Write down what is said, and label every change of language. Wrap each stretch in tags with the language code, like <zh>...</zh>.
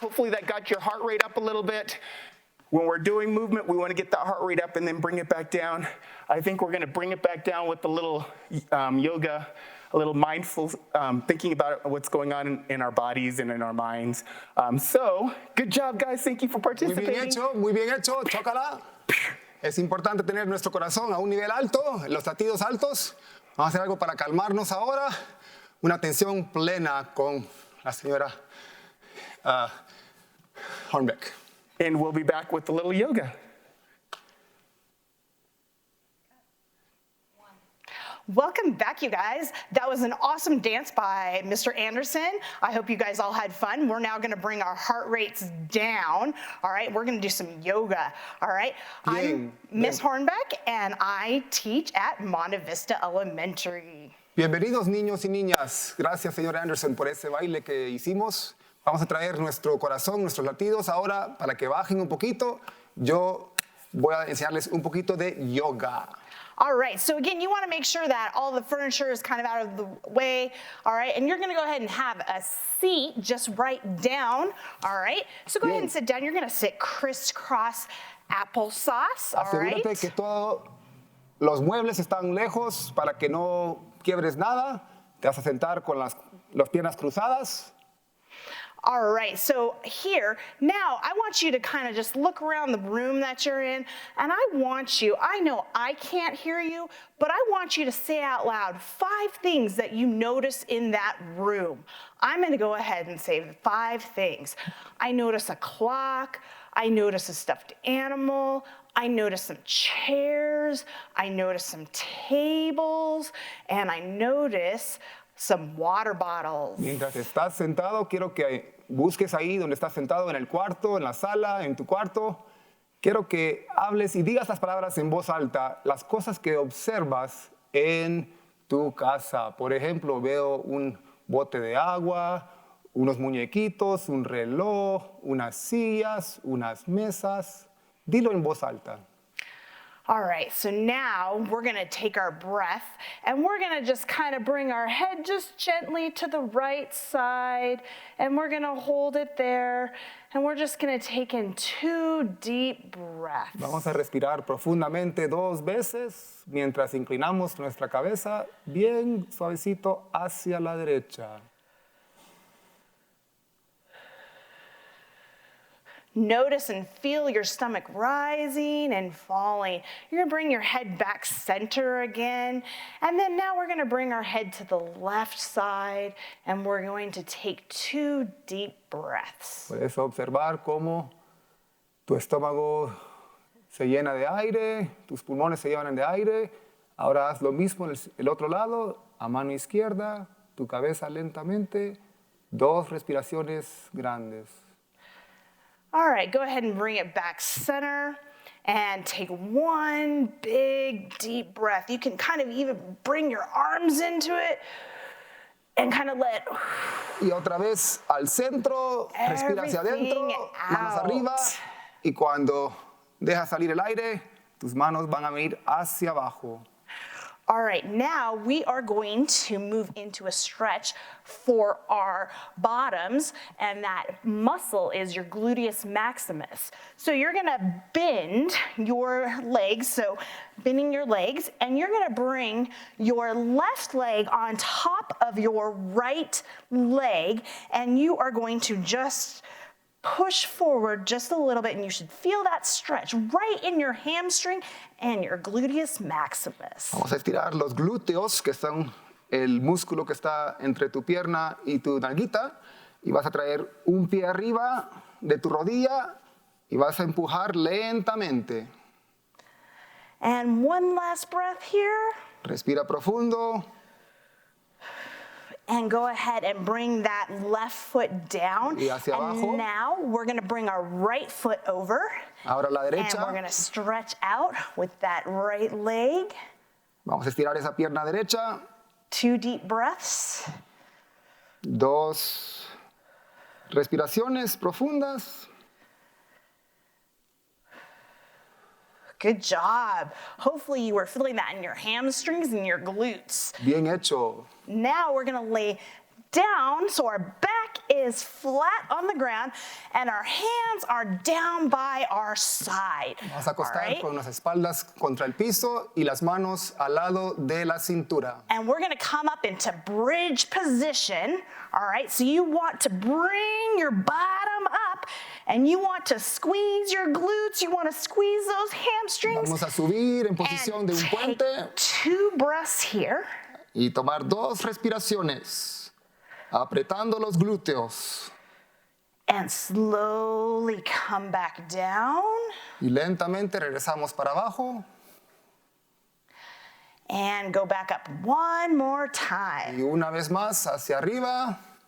<en>Hopefully that got your heart rate up a little bit. When we're doing movement, we want to get that heart rate up and then bring it back down. I think we're going to bring it back down with a little yoga, a little mindful thinking about what's going on in our bodies and in our minds. So, good job, guys. Thank you for</en> <es>Muy bien</es> <en>participating.</en> <es>hecho, muy bien hecho. Chócala. Es importante tener nuestro corazón a un nivel alto, los latidos altos. Vamos a hacer algo para calmarnos ahora. Una atención plena con la señora Hornbeck.</es> <en>And we'll be back with a little yoga. Welcome back, you guys. That was an awesome dance by Mr. Anderson. I hope you guys all had fun. We're now gonna bring our heart rates down. All right, we're gonna do some yoga. All right, I'm Miss Hornbeck and I teach at Monte Vista Elementary.</en> <es>Bienvenidos niños y niñas. Gracias, señor Anderson, por ese baile que hicimos. Vamos a traer nuestro corazón, nuestros latidos ahora para que bajen un poquito. Yo voy a enseñarles un poquito de yoga.</es> <en>All right, so again, you want to make sure that all the furniture is kind of out of the way, all right? And you're going to go ahead and have a seat just right down, all right? So go ahead and sit down. You're going to sit crisscross applesauce, all right?</en> <es>Asegúrate que todos los muebles están lejos para que no quiebres nada. Te vas a sentar con las piernas cruzadas.</es> <en>All right, so here, now I want you to kind of just look around the room that you're in, and I want you, I know I can't hear you, but I want you to say out loud 5 things that you notice in that room. I'm gonna go ahead and say 5 things. I notice a clock, I notice a stuffed animal, I notice some chairs, I notice some tables, and I notice some water bottles.</en> <es>Mientras estás sentado, quiero que busques ahí donde estás sentado, en el cuarto, en la sala, en tu cuarto. Quiero que hables y digas las palabras en voz alta, las cosas que observas en tu casa. Por ejemplo, veo un bote de agua, unos muñequitos, un reloj, unas sillas, unas mesas. Dilo en voz alta.</es> <en>All right, so now we're gonna take our breath and we're gonna just kind of bring our head just gently to the right side and we're gonna hold it there and we're just gonna take in 2 deep breaths.</en> <es>Vamos a respirar profundamente 2 veces mientras inclinamos nuestra cabeza bien suavecito hacia la derecha.</es> <en>Notice and feel your stomach rising and falling. You're gonna bring your head back center again. And then now we're gonna bring our head to the left side and we're going to take 2 deep breaths.</en> <es>Puedes observar cómo tu estómago se llena de aire, tus pulmones se llenan de aire. Ahora haz lo mismo en el otro lado, a mano izquierda, tu cabeza lentamente, 2 respiraciones grandes.</es> <en>All right, go ahead and bring it back center and take 1 big deep breath. You can kind of even bring your arms into it and kind of let</en> <es>Y otra vez al centro, respira hacia adentro, manos arriba. Y cuando dejas salir el aire, tus manos van a venir hacia abajo.</es> <en>All right, now we are going to move into a stretch for our bottoms, and that muscle is your gluteus maximus. So you're gonna bend your legs, so bending your legs, and you're gonna bring your left leg on top of your right leg, and you are going to just push forward just a little bit, and you should feel that stretch right in your hamstring and your gluteus maximus.</en> <es>Vamos a estirar los glúteos, que son el músculo que está entre tu pierna y tu nalguita, y vas a traer un pie arriba de tu rodilla y vas a empujar lentamente.</es> <en>And one last breath here.</en> <es>Respira profundo.</es> <en>And go ahead and bring that left foot down.</en> <es>Y hacia abajo.</es> <en>And now we're gonna bring our right foot over.</en> <es>Ahora la derecha.</es> <en>And we're gonna stretch out with that right leg.</en> <es>Vamos a estirar esa pierna derecha.</es> <en>2 deep breaths.</en> <es>2 respiraciones profundas.</es> <en>Good job. Hopefully you were feeling that in your hamstrings and your glutes.</en> <es>Bien hecho.</es> <en>Now we're gonna lay down so our back is flat on the ground and our hands are down by our side.</en> <es>Vamos a</es> <en>All</en> <es>acostar</es> <en>right?</en> <es>con las espaldas contra el piso y las manos al lado de la cintura.</es> <en>And we're gonna come up into bridge position. All right, so you want to bring your bottom up and you want to squeeze your glutes, you want to squeeze those hamstrings.</en> <es>Vamos a subir en posición de un</es> <en>And</en> <es>puente</es> <en>take 2 breaths here.</en> <es>y tomar 2 respiraciones, apretando los glúteos</es> <en>And slowly come back down.</en> <es>y lentamente regresamos para abajo</es> <en>And go back up one more time.</en> <es>y una vez más hacia arriba,</es>